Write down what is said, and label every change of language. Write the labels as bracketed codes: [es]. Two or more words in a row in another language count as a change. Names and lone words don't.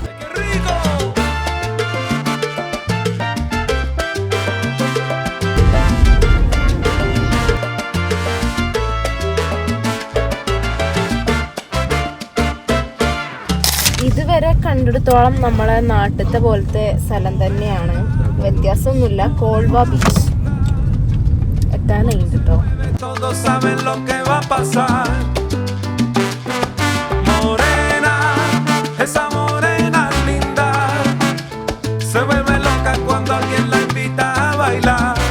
[ml] ഇതുവരെ കണ്ടെടുത്തോളം നമ്മളെ നാട്ടിലത്തെ പോലത്തെ സ്ഥലം തന്നെയാണ്. വ്യത്യാസമൊന്നുമില്ല. കോൾവ ബീച്ച് എത്താനായി കേട്ടോ. [es] Esa morena linda se vuelve loca cuando alguien la invita a bailar.